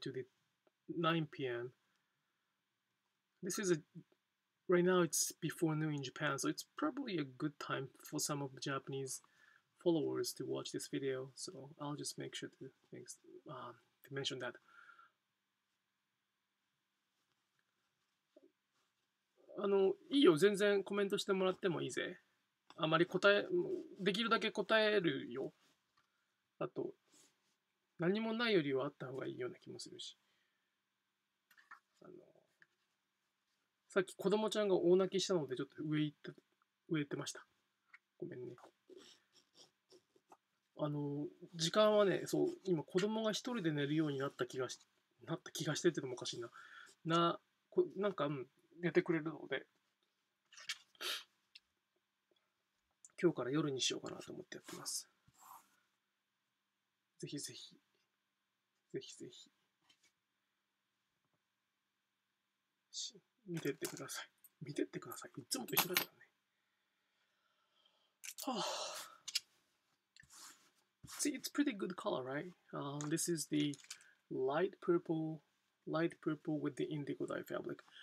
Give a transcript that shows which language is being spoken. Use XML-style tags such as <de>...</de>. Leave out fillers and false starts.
<en>to the 9 p.m. This is right now it's before noon in Japan, so it's probably a good time for some of the Japanese followers to watch this video. So I'll just make sure to mention that.</en> <ja>いいよ、全然コメントしてもらってもいいぜ。あまりできるだけ答えるよ。あと、何もないよりはあった方がいいような気もするし。さっき子供ちゃんが大泣きしたのでちょっと上行ってました。ごめんね。時間はね、そう、今子供が一人で寝るようになった気がしてってのもおかしいな。なんか、寝てくれるので、今日から夜にしようかなと思ってやってます。ぜひぜひ。ぜひぜひ。見てってください。見てってください。いつもと一緒だからね。</ja> <en>See, it's pretty good color, right? This is the light purple with the indigo dye fabric.</en>